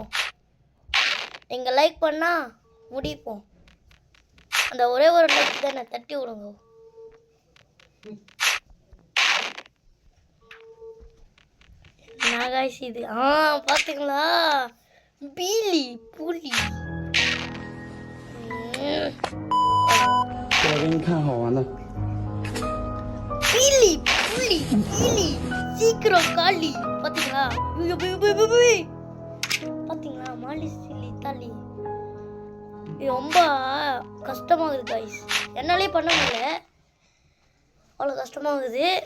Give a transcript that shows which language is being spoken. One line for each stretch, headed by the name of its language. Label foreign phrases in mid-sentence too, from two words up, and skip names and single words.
Tamil: நீங்கள் லைக் பண்ணால் முடிப்போம். அந்த ஒரே ஒரு லைக் தானே, தட்டி விடுங்க. கைஸ் இது பார்த்தீங்களா? பீலி புலி.
Chinese: 我给你看好玩的。
Tamil: பீலி புலி பீலி சீக்கிரம் காலி. பார்த்தீங்களா? பார்த்தீங்களா? மாலி சில்லி தாலி. இது ரொம்ப கஷ்டமாகுது கைஸ், என்னாலே பண்ண முடியல, அவ்வளோ கஷ்டமாகுது.